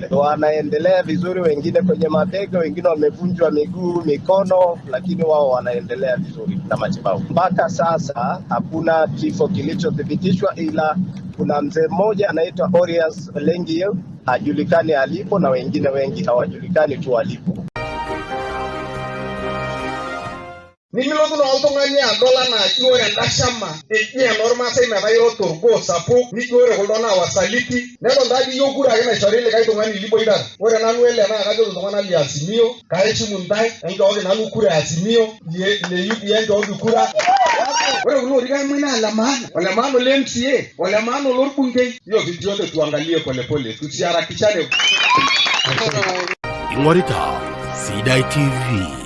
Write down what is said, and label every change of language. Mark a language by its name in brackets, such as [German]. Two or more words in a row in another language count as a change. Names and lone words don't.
[Swahili] Wanaendelea vizuri, wengine kwenye mabega, wengine wamevunjwa miguu, mikono, lakini wao wanaendelea vizuri na matibabu. Mpaka sasa hakuna kifo kilichothibitishwa, ila kuna mzee mmoja anaitwa Orias Lengio hajulikani alipo na wengine wengi hawajulikani tu walipo. [Masai] Nimilotu na oltung'ani adol anaa ore enda shama eji enormaasai metaa iro torgoo sapuk nijo ore kuldo naa wasaliti nedol taadi iyieu kura ake naishori likae tung'ani liboitata. Ore nanu ele naa kajo iltung'anak le Azimio kaishimu ntae enchooki nanu kura Azimio le UDA enchooki kura. Ore kulo orika mwe naa ole maana ole MCA ole maana olorbungei [Swahili] hiyo video yote tuangalie polepole tusiharakishane. [Masai] Ing'orita Sidai TV.